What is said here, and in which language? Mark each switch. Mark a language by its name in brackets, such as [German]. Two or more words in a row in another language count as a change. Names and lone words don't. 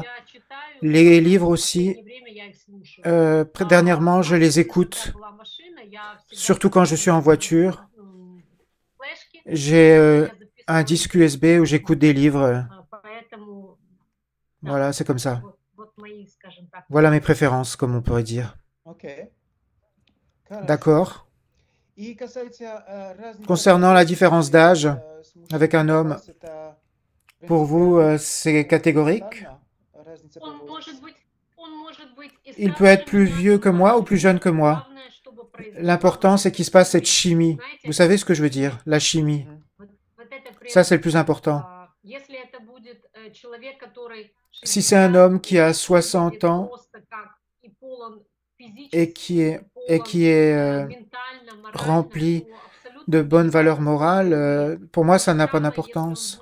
[French] Les livres aussi, dernièrement, je les écoute, surtout quand je suis en voiture. J'ai un disque USB où j'écoute des livres. Voilà, c'est comme ça. Voilà mes préférences, comme on pourrait dire. [Russian] Окей. Хорошо. [French] D'accord. [Russian] И касается разницы [French] Concernant la différence d'âge [Russian] с мужчиной, [French] avec un [Russian] для [French] homme, [Russian] вас это [French] pour vous, c'est catégorique? [Russian] принципиально? Разница по возрасту? [French] Il peut être plus vieux que moi ou plus jeune que moi. L'important, c'est qu'il se passe cette chimie. Vous savez ce que je veux dire? La chimie. Мгм. Ça, c'est le plus important. Si c'est un homme qui a 60 ans et qui est rempli de bonnes valeurs morales, pour moi, ça n'a pas d'importance.